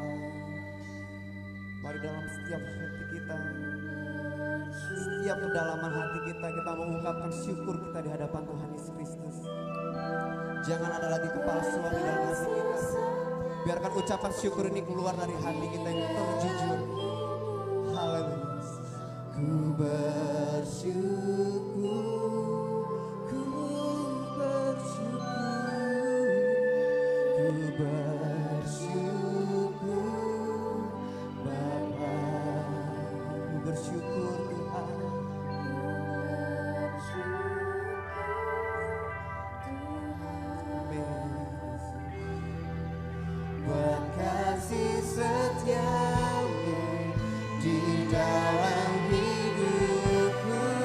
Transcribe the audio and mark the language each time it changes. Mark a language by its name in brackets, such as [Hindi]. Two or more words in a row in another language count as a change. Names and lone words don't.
[Indonesian] Mari dalam setiap hati kita, setiap kedalaman hati kita mengungkapkan syukur kita di hadapan Tuhan Yesus Kristus. Jangan ada lagi kepalsuan di dalam hati kita. Biarkan ucapan syukur ini keluar dari hati kita yang terjujur. Haleluya. Ku bersyukur, ku bersyukur, ku bersyukur Bapa. Ku bersyukur Tuhan. Buat kasih setiamu di dalam hidupku,